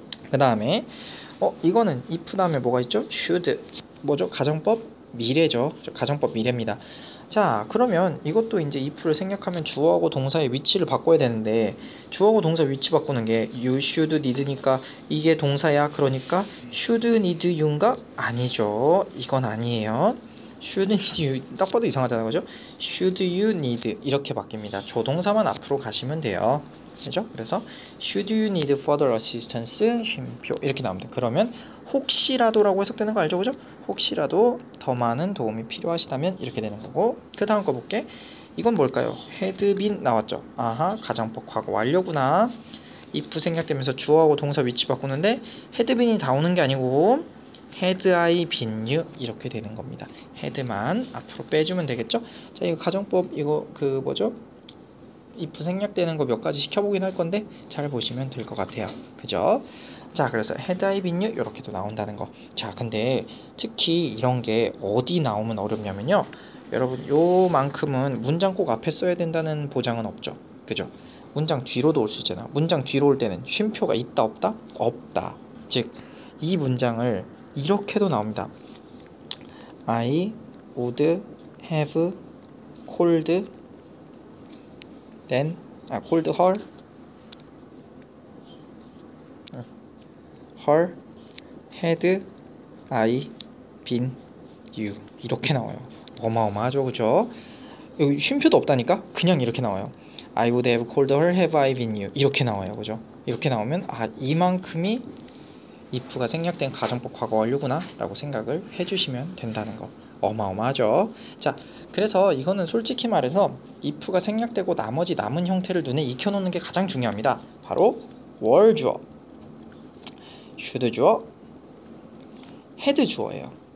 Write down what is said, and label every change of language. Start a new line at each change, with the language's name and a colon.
Korean: 그 다음에 이거는 if 다음에 뭐가 있죠? should 뭐죠? 가정법 미래죠. 가정법 미래입니다. 자, 그러면 이것도 이제 if를 생략하면 주어하고 동사의 위치를 바꿔야 되는데 주어하고 동사 위치 바꾸는 게 you should need니까 이게 동사야. 그러니까
English: should need you
Korean: 인가? 아니죠. 이건 아니에요.
English: should need you
Korean: 딱 봐도 이상하잖아요. 그죠?
English: should you need
Korean: 이렇게 바뀝니다. 조동사만 앞으로 가시면 돼요. 그죠?
English: 그래서 should you need further assistance
Korean: 쉼표 이렇게 나옵니다. 그러면 혹시라도라고 해석되는 거 알죠? 그죠? 혹시라도 더 많은 도움이 필요하시다면 이렇게 되는 거고 그 다음 거 볼게. 이건 뭘까요? had been 나왔죠? 아하, 가정법 과거 완료구나. if 생략되면서 주어하고 동사 위치 바꾸는데 had been이 다 오는 게 아니고
English: had I been you
Korean: 이렇게 되는 겁니다. had만 앞으로 빼주면 되겠죠? 자, 이거 가정법 이거 그 뭐죠? if 생략되는 거 몇 가지 시켜보긴 할 건데 잘 보시면 될 것 같아요. 그죠? 자, 그래서
English: had I been you
Korean: 이렇게도 나온다는 거. 자, 근데 특히 이런 게 어디 나오면 어렵냐면요. 여러분 요만큼은 문장 꼭 앞에 써야 된다는 보장은 없죠. 그죠? 문장 뒤로도 올 수 있잖아. 문장 뒤로 올 때는 쉼표가 있다 없다? 없다. 즉 이 문장을 이렇게도 나옵니다.
English: I would have called called her her, had I been you
Korean: 이렇게 나와요. 어마어마하죠, 그죠? 여기 쉼표도 없다니까 그냥 이렇게 나와요.
English: I would have called her have I been you
Korean: 이렇게 나와요, 그죠? 이렇게 나오면 이만큼이 if가 생략된 가정법 과거 완료구나 라고 생각을 해주시면 된다는 거. 어마어마하죠. 자, 그래서 이거는 솔직히 말해서 if가 생략되고 나머지 남은 형태를 눈에 익혀놓는 게 가장 중요합니다. 바로 were 주어, should 주어, had 주어예요.